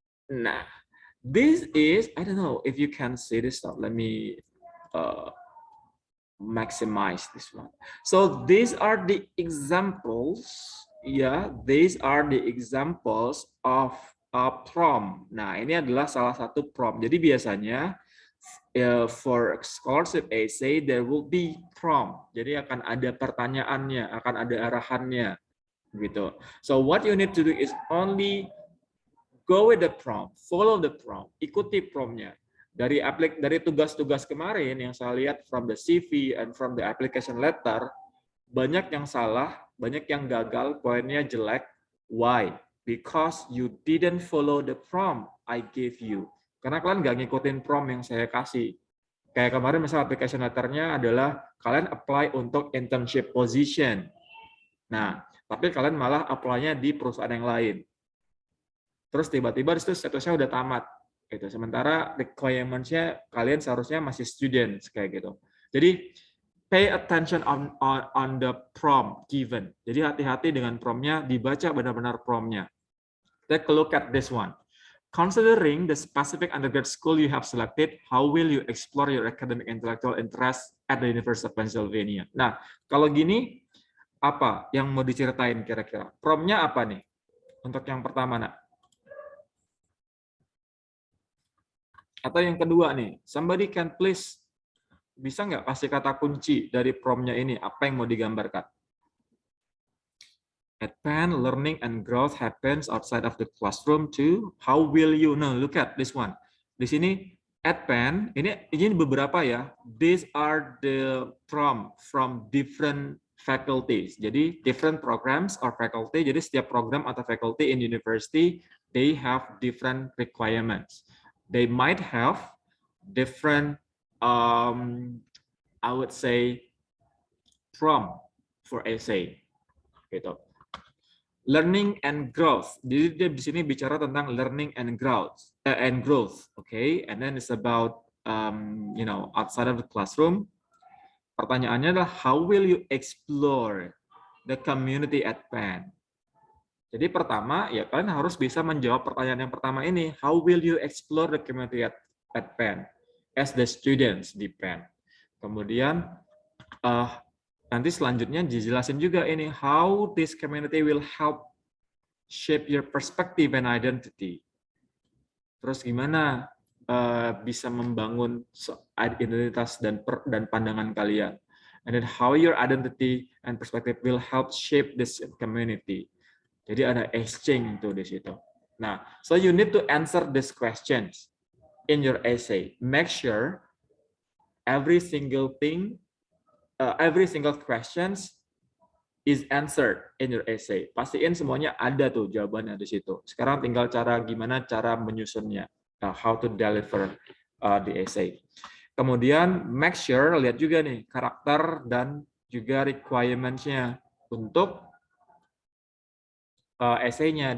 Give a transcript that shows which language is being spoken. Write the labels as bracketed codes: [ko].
[en] Nah, this is, I don't know if you can see this stuff. Let me maximize this one. So these are the examples. Yeah, these are the examples of prompt. [id] Nah, ini adalah salah satu prompt. Jadi biasanya [en] for scholarship essay there will be prompt. [id] Jadi akan ada pertanyaannya, akan ada arahannya, gitu. [en] So what you need to do is only go with the prompt, follow the prompt, [id] ikuti promptnya. Dari tugas-tugas kemarin yang saya lihat [en] from the CV and from the application letter, [id] banyak yang salah, banyak yang gagal, poinnya jelek. Why? [en] Because you didn't follow the prompt I gave you. [id] Karena kalian nggak ngikutin prompt yang saya kasih. Kayak kemarin misalnya application letternya adalah kalian apply untuk internship position. Nah, tapi kalian malah apply-nya di perusahaan yang lain. Terus tiba-tiba itu statusnya udah tamat. Gitu. Sementara requirements-nya kalian seharusnya masih students kayak gitu. [en] Jadi pay attention on the prompt given. [id] Jadi hati-hati dengan prompt-nya, dibaca benar-benar prompt-nya. [en] Take a look at this one. Considering the specific undergrad school you have selected, how will you explore your academic intellectual interest at the University of Pennsylvania? [id] Nah, kalau gini, apa yang mau diceritain kira-kira? Prompt-nya apa nih? Untuk yang pertama, nak? Atau yang kedua nih, [en] somebody can please, [id] bisa nggak kasih kata kunci dari prompt-nya ini? Apa yang mau digambarkan? [en] At Penn, learning and growth happens outside of the classroom too. How will you? No, look at this one. [id] Di sini at Penn, ini beberapa ya. [en] These are the prompt from different faculties. Jadi different programs or faculty. [id] Jadi setiap program atau [en] faculty in university, they have different requirements. They might have different, I would say, prompt for essay. Gitu. Learning and growth. [id] Jadi dia di sini bicara tentang [en] learning and growth, okay? And then it's about, outside of the classroom. [id] Pertanyaannya adalah [en] how will you explore the community at Penn? [id] Jadi pertama, ya kalian harus bisa menjawab pertanyaan yang pertama ini. [en] How will you explore the community at Penn as the students di Penn? [id] Kemudian nanti selanjutnya dijelasin juga ini [en] how this community will help shape your perspective and identity. [id] Terus gimana bisa membangun identitas dan pandangan kalian. [en] And then how your identity and perspective will help shape this community. [id] Jadi ada exchange tuh di situ. [en] Nah, so you need to answer these questions in your essay. Make sure every single thing, every single questions is answered in your essay. [id] Pastiin semuanya ada tuh jawabannya di situ. Sekarang tinggal gimana cara menyusunnya, [en] how to deliver the essay. [id] Kemudian [en] make sure, [id] lihat juga nih karakter dan juga requirements-nya untuk essay-nya.